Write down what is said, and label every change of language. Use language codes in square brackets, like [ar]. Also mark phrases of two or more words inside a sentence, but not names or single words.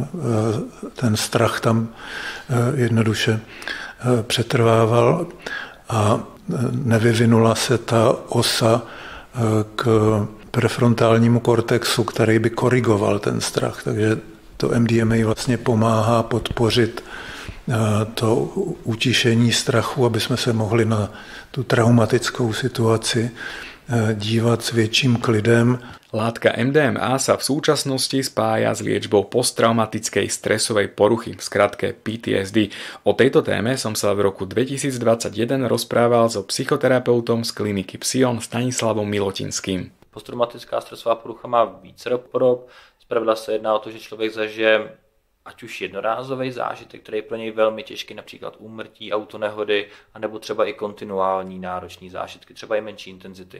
[cs] ten strach tam jednoduše přetrvával a nevyvinula se ta osa k prefrontálnímu kortexu, který by korigoval ten strach. Takže to MDMA vlastně pomáhá podpořit to utišení strachu, aby jsme se mohli na tu traumatickou situaci dívat s větším klidem. [sk] Látka MDMA sa v súčasnosti spája s liečbou posttraumatickej stresovej poruchy, v skratke PTSD. O tejto téme som sa v roku 2021 rozprával so psychoterapeutom z kliniky Psion Stanislavom Milotinským. [cs] Posttraumatická stresová porucha má více podob. Zpravidla se jedná o to, že člověk zažije ať už jednorázový zážitek, který je pro něj velmi těžký, například úmrtí, autonehody, anebo třeba i kontinuální náročný zážitky, třeba i menší intenzity.